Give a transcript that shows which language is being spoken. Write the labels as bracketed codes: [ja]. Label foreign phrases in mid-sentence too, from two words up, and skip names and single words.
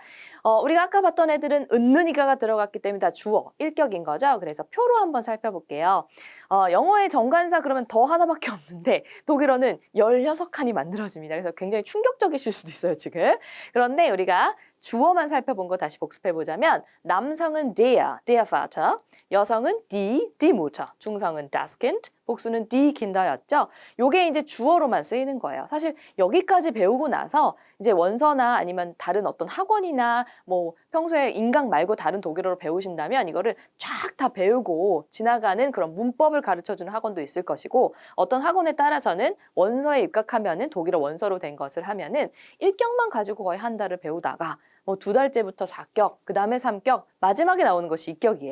[ko] 우리가 아까 봤던 애들은 은는이가가 들어갔기 때문에 다 주어, 일격인 거죠. 그래서 표로 한번 살펴볼게요. 영어의 정관사 그러면 더 하나밖에 없는데 독일어는 16칸이 만들어집니다. 그래서 굉장히 충격적이실 수도 있어요, 지금. 그런데 우리가 주어만 살펴본 거 다시 복습해보자면 남성은 [de] der Vater, [ko] 여성은 [de] die Mutter, [ko] 중성은 [de] das Kind, [ko] 복수는 [de] die Kinder [ko] 였죠. 요게 이제 주어로만 쓰이는 거예요. 사실 여기까지 배우고 나서 이제 원서나 아니면 다른 어떤 학원이나 뭐 평소에 인강 말고 다른 독일어로 배우신다면 이거를 쫙 다 배우고 지나가는 그런 문법을 가르쳐주는 학원도 있을 것이고 어떤 학원에 따라서는 원서에 입각하면은 독일어 원서로 된 것을 하면은 1격만 가지고 거의 한 달을 배우다가 뭐 2달째부터 4격, 그 다음에 3격, 마지막에 나오는 것이 2격이에요.